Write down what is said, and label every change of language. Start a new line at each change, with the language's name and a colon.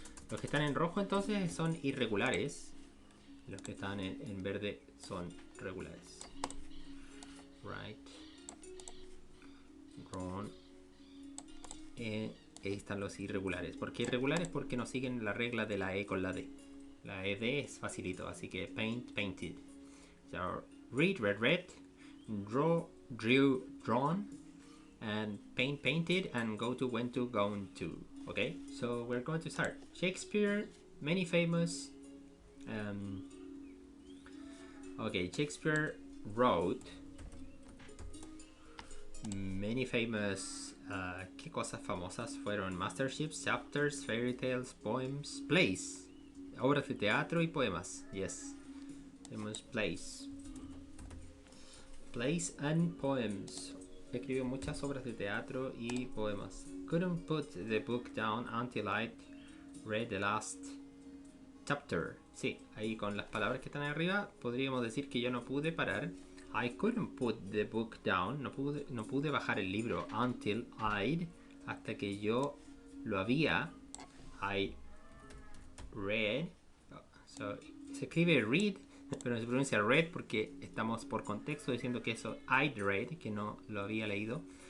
Spanish: Los que están en rojo entonces son irregulares, los que están en verde son regulares.
English: Right, drawn.
Spanish: Ahí están los irregulares. ¿Por qué irregulares? Porque no siguen la regla de la E con la D. La ED es facilito, así que paint, painted.
English: So read, read, draw, drew, drawn, and paint, painted, and go to, went to, gone to. Okay, so we're going to start. Shakespeare, many famous. Okay, Shakespeare wrote many famous.
Spanish: ¿Qué cosas famosas fueron?
English: Masterships, chapters, fairy tales, poems, plays.
Spanish: Obras de teatro y poemas. Yes. Tenemos plays.
English: Plays and poems.
Spanish: Escribió muchas obras de teatro y poemas.
English: Couldn't put the book down until I read the last chapter.
Spanish: Sí, ahí con las palabras que están ahí arriba podríamos decir que yo no pude parar.
English: I couldn't put the book down.
Spanish: No pude bajar el libro
English: until I'd,
Spanish: hasta que yo lo había. I read, so, se escribe read, pero se pronuncia read porque estamos por contexto diciendo que eso
English: I'd read,
Spanish: que no lo había leído.